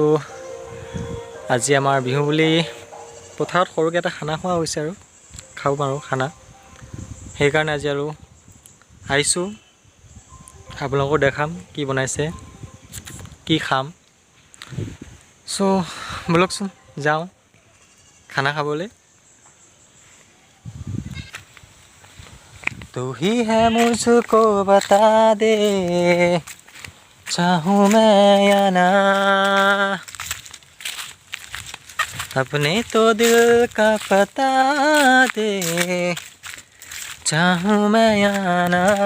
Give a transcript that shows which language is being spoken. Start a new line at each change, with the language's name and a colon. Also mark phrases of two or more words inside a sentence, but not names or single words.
Assamese: আজি আমাৰ বিহু বুলি পথাৰত সৰুকৈ এটা খানা খোৱা হৈছে আৰু খাওঁ আৰু খানা। সেইকাৰণে আজি আৰু আহিছোঁ, আপোনালোকক দেখাম কি বনাইছে, কি খাম। চ' ব'লকচোন যাওঁ খানা খাবলৈ।
Hindi: तू ही है मुझको बता दे चाहूँ मैं या ना, अपने तो दिल का पता दे चाहूँ मैं या ना,